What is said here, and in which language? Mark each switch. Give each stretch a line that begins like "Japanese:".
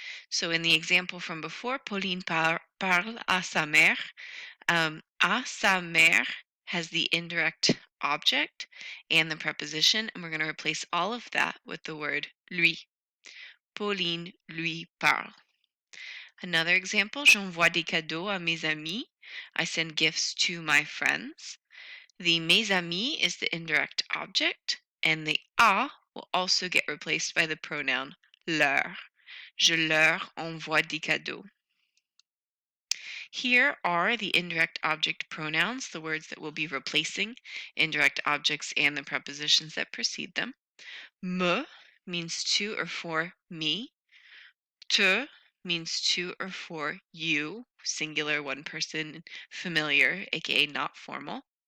English: So in the example from before,
French: Pauline parle à sa mère.
English: À sa mère has the indirect object and the preposition, and we're going to replace all of that with the word lui.
French: Pauline lui parle.
English: Another example,
French: j'envoie des cadeaux à mes amis.
English: I send gifts to my friends. The mes amis is the indirect object, and the a will also get replaced by the pronoun leur.
French: Je leur envoie des cadeaux.
English: Here are the indirect object pronouns, the words that will be replacing indirect objects and the prepositions that precede them. Me means to or for me. Te means to or for you, singular, one person, familiar, aka not formal.